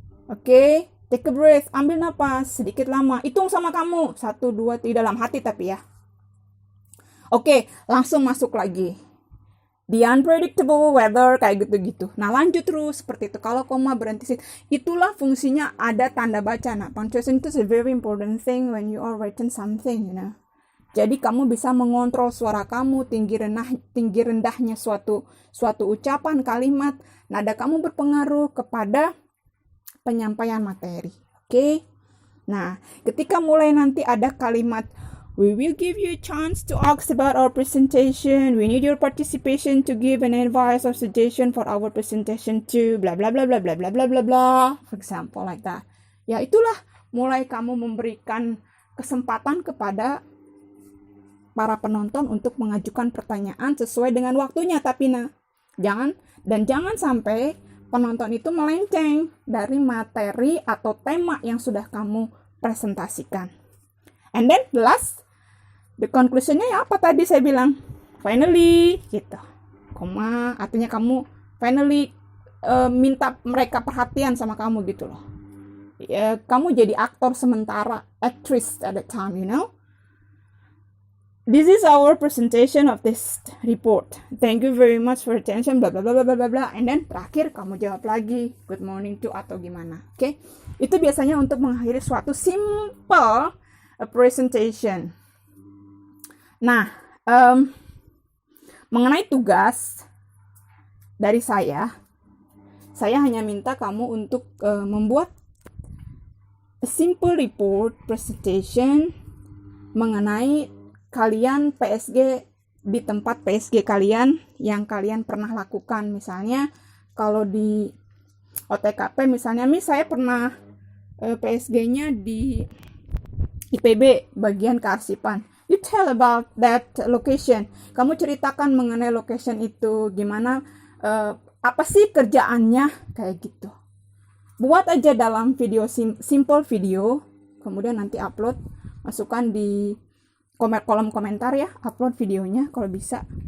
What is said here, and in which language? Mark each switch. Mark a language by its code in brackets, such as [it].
[id] Oke, [en] take a breath, [id] ambil napas sedikit lama, hitung sama kamu, 1, 2, 3 dalam hati tapi ya. Oke, langsung masuk lagi. [en] The unpredictable weather, [id] kayak gitu-gitu. Nah, lanjut terus seperti itu. Kalau koma berhenti, itulah fungsinya ada tanda baca. [en] Nah, punctuation itu a very important thing when you are writing something, you know. [id] Jadi kamu bisa mengontrol suara kamu, tinggi rendahnya suatu ucapan, kalimat, nada kamu berpengaruh kepada penyampaian materi. [en] Oke? [id] Nah, ketika mulai nanti ada kalimat [en] we will give you a chance to ask about our presentation. We need your participation to give an advice or suggestion for our presentation too. Bla bla bla bla bla bla bla bla bla. For example like that. [id] Ya, itulah mulai kamu memberikan kesempatan kepada para penonton untuk mengajukan pertanyaan sesuai dengan waktunya, tapi jangan sampai penonton itu melenceng dari materi atau tema yang sudah kamu presentasikan. [en] And then last, the conclusion-nya [id] ya apa tadi saya bilang? Finally, gitu. Koma, artinya kamu finally minta mereka perhatian sama kamu gitu loh. Ya, kamu jadi aktor sementara, [en] actress at the time, you know. This is our presentation of this report. Thank you very much for attention, bla bla bla bla bla bla. And then [id] terakhir kamu jawab lagi, [en] good morning to [id] atau gimana. Oke? Itu biasanya untuk mengakhiri suatu simple presentation. Nah, mengenai tugas dari saya hanya minta kamu untuk membuat [en] a simple report presentation [id] mengenai kalian PSG di tempat PSG kalian yang kalian pernah lakukan. Misalnya kalau di OTKP misalnya, saya pernah PSG-nya di IPB bagian kearsipan. [en] You tell about that location. [id] Kamu ceritakan mengenai location itu, gimana, apa sih kerjaannya, kayak gitu. Buat aja dalam video, simple video, kemudian nanti upload, masukkan di kolom komentar ya, upload videonya kalau bisa.